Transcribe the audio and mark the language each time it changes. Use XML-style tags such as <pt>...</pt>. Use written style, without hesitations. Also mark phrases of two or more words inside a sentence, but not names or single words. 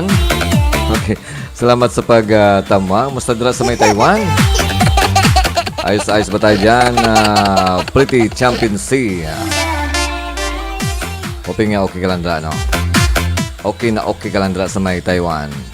<hil>Okay, salamat sa pagtama. Musta dira sa may Taiwan?</hil> <tl>Ayos ba tayo dyan? Pretty Champion C.</tl> <hil>Hoping nga okay ka lang dira, no? Okay ka lang dira sa may Taiwan.</hil>